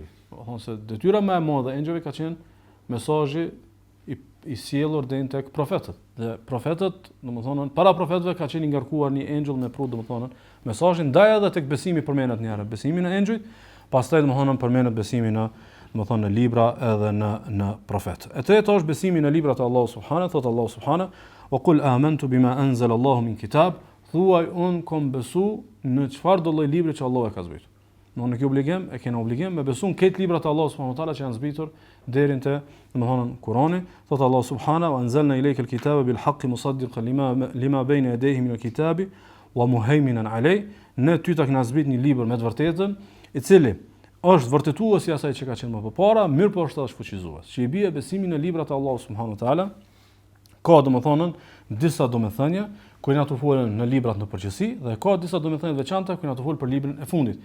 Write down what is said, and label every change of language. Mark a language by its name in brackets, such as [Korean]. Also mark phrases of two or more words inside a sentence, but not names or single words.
[Albanian] Domethënë se detyra më e madhe e engjëjve ka qenë mesazhi i sjellur deri tek profetët. Dhe profetët, domethënë para profetëve ka qenë i ngarkuar një engjëll me prut, domethënë mesazhin ndaj edhe tek besimi përmendet një herë, besimi në engjëjt, pastaj domethënë përmendet besimi në domethënë në libra edhe në profet. E treta është besimi në librat e Allahut subhanahu, thot Allahu subhanahu, [Arabic] "وقل آمنت بما أنزل الله من كتاب", [Albanian] thuaj un kom besu në çfarë do lloj libri që Allahu e ka zbritur. Në kjo obligim, e kena obligim me besu në këtë librat e Allahu [Arabic] سبحانه وتعالى [Albanian] që janë zbritur deri te domethënë Kurani. [Arabic] Thot الله سبحانه وأنزلنا إليك الكتاب بالحق مصدقا لما بين يديه من الكتاب ومهيمنا عليه. [Albanian] Ne ty ta kena zbrit një libër me të vërtetën, i cili është vërtetues i asaj që ka qenë më përpara, mirë po është edhe shfuqizues. Që i bie besimi në librat e Allahut [Arabic] سبحانه وتعالى, [Albanian] ka domethënë disa domethënie ku na të folën në librat në përgjithësi dhe ka disa domethënie të veçanta ku na të folën për librin e fundit.